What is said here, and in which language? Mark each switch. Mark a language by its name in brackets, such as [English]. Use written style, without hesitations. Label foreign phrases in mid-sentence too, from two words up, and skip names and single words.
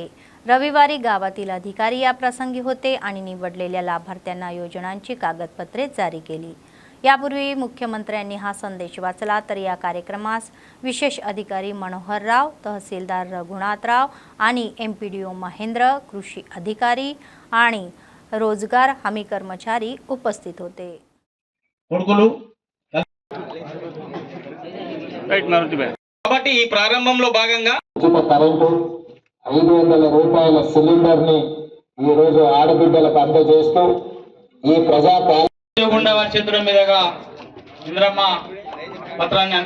[Marathi] रविवारी गावातील अधिकारी या प्रसंगी होते आणि निवडलेल्या लाभार्थ्यांना योजनांची कागदपत्रे जारी केली। यापूर्वी मुख्यमंत्र्यांनी हा संदेश वाचला, तर या कार्यक्रमास विशेष अधिकारी मनोहर राव, तहसीलदार रघुनाथराव आणि एमपीडीओ महेंद्र, कृषी अधिकारी आणि रोजगार हमी कर्मचारी उपस्थित होते। [Telugu] కాబట్టి ఈ ప్రారంభంలో భాగంగా ఉచిత కరెంటు 500 రూపాయల సిలిండర్ ని ఈ రోజు ఆడబిడ్డలకు అందజేస్తూ ఈ ప్రజా గుండా వారి చేతుల మీదుగా ఇంద్రమ్మ పత్రాన్ని